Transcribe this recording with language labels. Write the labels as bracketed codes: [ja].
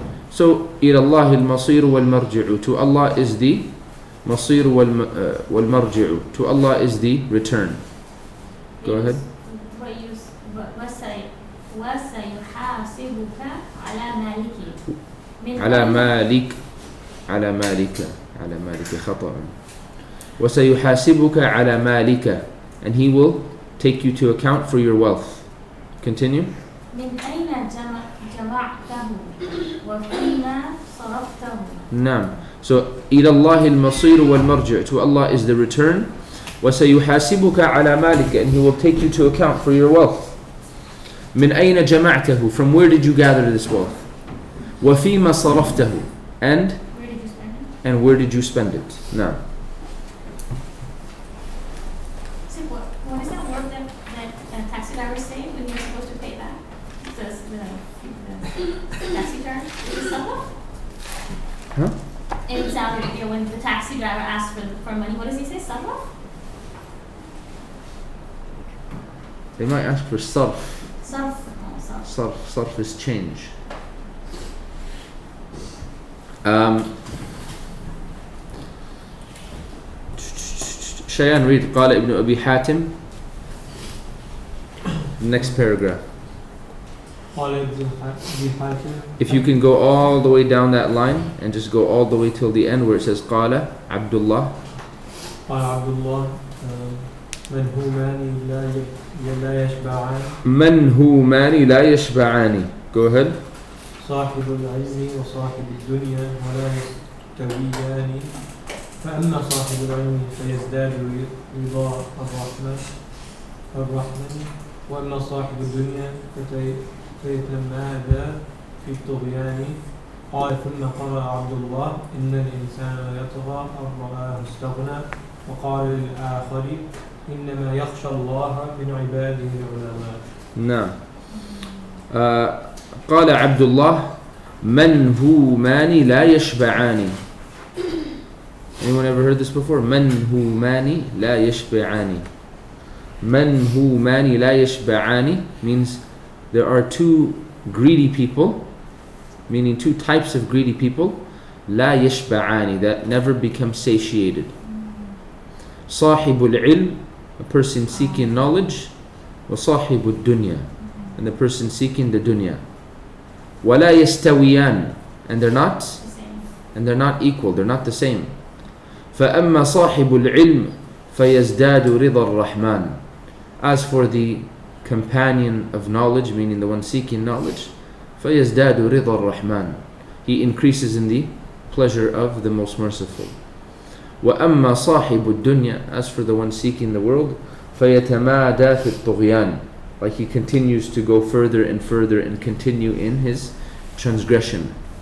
[ar] So إلى الله المصير والمرجع. [en] To Allah is the [ar] مصير والمرجع. [en] To Allah is the return. Go ahead. What say [ar] يحاسبك على مالك من على أين مالك على مالك خطأ. وسيحاسبك على مالك, [en] and he will take you to account for your wealth. Continue. [ar] من أين جمعته وفيما صرفته. نعم. [en] So [ar] إلى الله المصير والمرجع, [en] to Allah is the return. [ar] وسيحاسبك على مالك, [en] and he will take you to account for your wealth. [ar] من أين جمعته, [en] from where did you gather this wealth? [ar] وفيما صرفته, [en] and Where did you spend it? and where did you spend it? [ar] نعم. [en] So what is that word that taxi drivers say when you're supposed to pay back? The taxi charge? Is it sabah? Huh? In Saudi Arabia, when the taxi driver asks for money, what does he say? Sabah? They might ask for sarf. Sarf. Oh, sarf. Sarf is change. [ar] Shayan, [en] read [ar] قال ابن أبي حاتم. [en] Next paragraph. [ar] قال ابن أبي حاتم [en] If you can go all the way down that line and just go all the way till the end where it says [ar] قال عبد الله. قال عبد الله من همان لا يشبعان. من هومان لا يشبعان. [en] Go ahead. [ar] صاحب العلم وصاحب الدنيا ولا يستويان. فأما صاحب العلم فيزداد رضا الرحمن وأما صاحب الدنيا فيتمادى في الطغيان. قال ثم قرأ عبد الله إن الإنسان يطغى أن رآه استغنى. وقال للآخر إنما يخشى الله من عباده العلماء. نعم. قال عبد الله من هومان لا يشبعان. [en] Anyone ever heard this before? [ar] من هومان لا يشبعان. من هومان لا يشبعان [en] means there are two greedy people, meaning two types of greedy people, [ar] لا يشبعان, [en] that never become satiated. [ar] صاحب العلم, [en] a person seeking knowledge, [ar] وصاحب الدنيا, [en] and the person seeking the dunya. [ar] ولا يستويان, [en] and they're not equal, they're not the same. [ar] فأما صاحب العلم فيزداد رضا الرحمن. [en] As for the companion of knowledge, meaning the one seeking knowledge, [ar] فيزداد رضا الرحمن, [en] he increases in the pleasure of the most merciful. [ar] وأما صاحب الدنيا, [en] as for the one seeking the world, [ar] فيتمادى في الطغيان, [en] like he continues to go further and further and continue in his transgression.